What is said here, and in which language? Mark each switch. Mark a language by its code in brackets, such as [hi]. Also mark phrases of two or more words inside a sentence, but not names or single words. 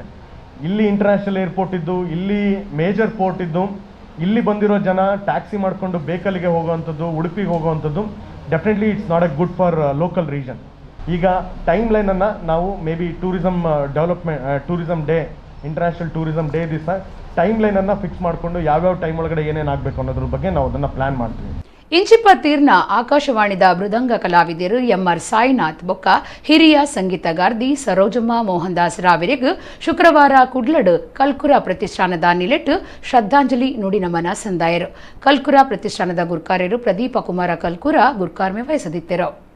[kn] ಇಲ್ಲಿ [en] international airport [kn] ಇದ್ದು, ಇಲ್ಲಿ [en] major port [kn] ಇದ್ದು, ಇಲ್ಲಿ ಬಂದಿರೋ ಜನ ಟ್ಯಾಕ್ಸಿ ಮಾಡಿಕೊಂಡು ಬೇಕಲ್ಲಿಗೆ ಹೋಗುವಂಥದ್ದು, ಉಡುಪಿಗೆ ಹೋಗುವಂಥದ್ದು [en] definitely it's not a good for local region. [kn] ಈಗ ಟೈಮ್ ಲೈನನ್ನು ನಾವು [en] may be tourism development tourism day international tourism day [kn] ದಿವಸ ಟೈಮ್ ಲೈನನ್ನು ಫಿಕ್ಸ್ ಮಾಡಿಕೊಂಡು ಯಾವ್ಯಾವ ಟೈಮ್ ಒಳಗಡೆ ಏನೇನಾಗಬೇಕು ಅನ್ನೋದ್ರ ಬಗ್ಗೆ ನಾವು ಅದನ್ನು ಪ್ಲ್ಯಾನ್ ಮಾಡ್ತೀವಿ. [tcy] ಇಂಚಿಪ್ಪ ತೀರ್ನ ಆಕಾಶವಾಣಿದ ಮೃದಂಗ ಕಲಾವಿದರು ಎಂ.ಆರ್. ಸಾಯಿನಾಥ್ ಬೊಕ್ಕ ಹಿರಿಯ ಸಂಗೀತಗಾರ್ದಿ ಸರೋಜಮ್ಮ ಮೋಹನ್ದಾಸ್ ರಾವಿರಿಗ್ ಶುಕ್ರವಾರ ಕುಡ್ಲಡ್ ಕಲ್ಕುರ ಪ್ರತಿಷ್ಠಾನದ ನಿಲೆಟ್ ಶ್ರದ್ಧಾಂಜಲಿ ನುಡಿ ನಮನ ಸಂದಾಯರು. ಕಲ್ಕುರ ಪ್ರತಿಷ್ಠಾನದ ಗುರ್ಕಾರ್ಯರು ಪ್ರದೀಪ ಕುಮಾರ ಕಲ್ಕುರ ಗುರ್ಕಾರ್ಮೆ ವಹಿಸದಿದ್ದರು.